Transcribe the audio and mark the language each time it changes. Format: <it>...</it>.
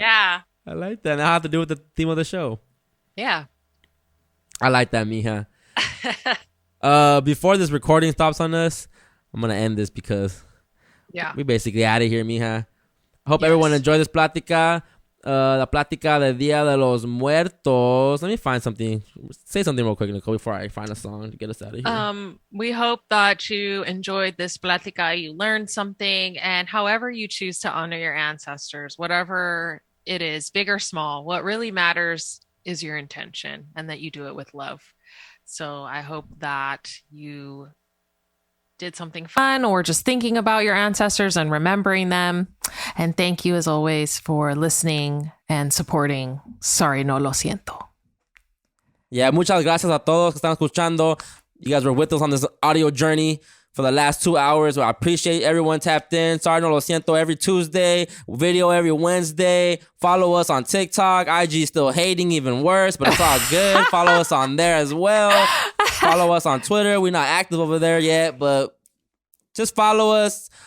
<en>Yeah. I like that. Now I have to do with the theme of the show. Yeah. I like that, mija. Before this recording stops on us, I'm going to end this because we basically out of here, mija. I hope everyone enjoyed this Plática.</en> <es>La Plática de Día de los Muertos.</es> <en>Let me find something. Say something real quick, Nicole, before I find a song to get us out of here. We hope that you enjoyed this Plática, you learned something, and however you choose to honor your ancestors, whatever it is, big or small, what really matters is your intention and that you do it with love. So I hope that you did something fun or just thinking about your ancestors and remembering them. And thank you as always for listening and supporting Sorry, No Lo Siento.</en> <es>Yeah, muchas gracias a todos que están escuchando.</es> <en>You guys were with us on this audio journey for the last 2 hours. I appreciate everyone tapped in. Sorry, No Lo Siento every Tuesday. Video every Wednesday. Follow us on TikTok. IG still hating, even worse, but it's all good. Follow us on there as well. Follow us on Twitter. We're not active over there yet, but just follow us.</en>